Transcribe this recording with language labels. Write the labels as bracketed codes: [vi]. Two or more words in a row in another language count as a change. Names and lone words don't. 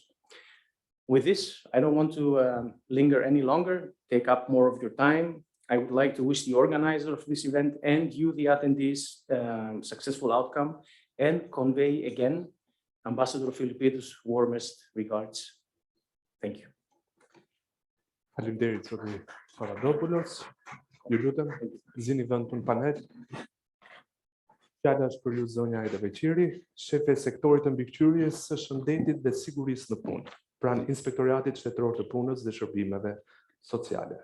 [en] With this, I don't want to linger any longer, take up more of your time. I would like to wish the organizer of this event and you, the attendees, successful outcome, and convey again Ambassador Philippidis' warmest regards. Thank you. [sq] Faleminderit, Zoti Papadopoulos. Ju lutem, zini vend në panel. Fjala është për ju zonja Aida Veqiri, shefe e sektorit të mbikëqyrjes së shëndetit dhe sigurisë në punë, pranë Inspektoratit Shtetëror të Punës dhe Shërbimeve Sociale.